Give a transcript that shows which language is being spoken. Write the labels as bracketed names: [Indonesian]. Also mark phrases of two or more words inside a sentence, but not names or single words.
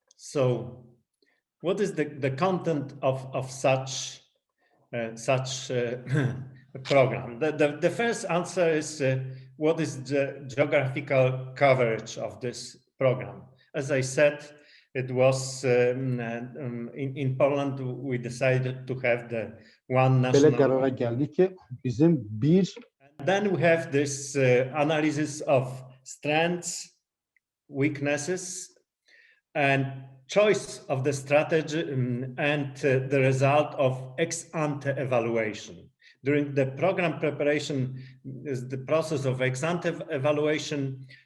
[English] So what is the content of such program? The first answer is what is the geographical coverage of this program? As I said, it was in Poland we decided to have the one [Azerbaijani] Belə [English] national. [Azerbaijani] qərara gəldik ki, bizim bir [English] Then we have this analysis of strengths, weaknesses, and choice of the strategy and the result of ex-ante evaluation. During the program preparation is the process of ex-ante evaluation.